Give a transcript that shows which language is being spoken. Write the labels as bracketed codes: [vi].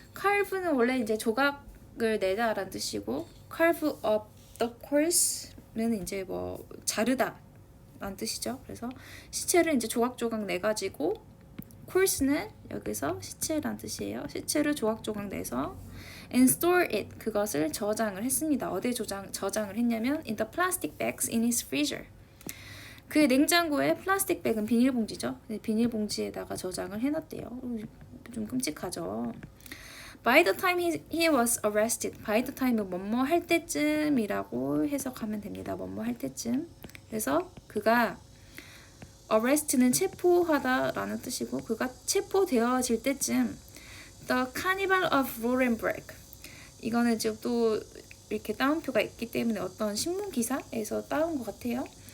[ko] carve는 원래 이제 조각을 내다라는 뜻이고, [en] carve up the course [ko] 는 이제 뭐 자르다 라는 뜻이죠. 그래서 시체를 이제 조각조각 내 가지고, course는 여기서 시체란 뜻이에요. 시체를 조각조각 내서 [en] and store it, [ko] 그것을 저장을 했습니다. 어디에 저장을 했냐면 [en] in the plastic bags in his freezer. [ko] 그 냉장고에 플라스틱 백은 비닐봉지죠. 비닐봉지에다가 저장을 해놨대요. 좀 끔찍하죠. [en] By the time he was arrested. [ko] By the time은 뭐뭐 할 때쯤이라고 해석하면 됩니다. 뭐뭐 할 때쯤. 그래서 그가 arrest는 체포하다라는 뜻이고, 그가 체포되어질 때쯤 [en] The Carnival of Nuremberg. [ko] 이거는 지금 또 이렇게 따옴표가 있기 때문에 어떤 신문 기사에서 따온 것 같아요.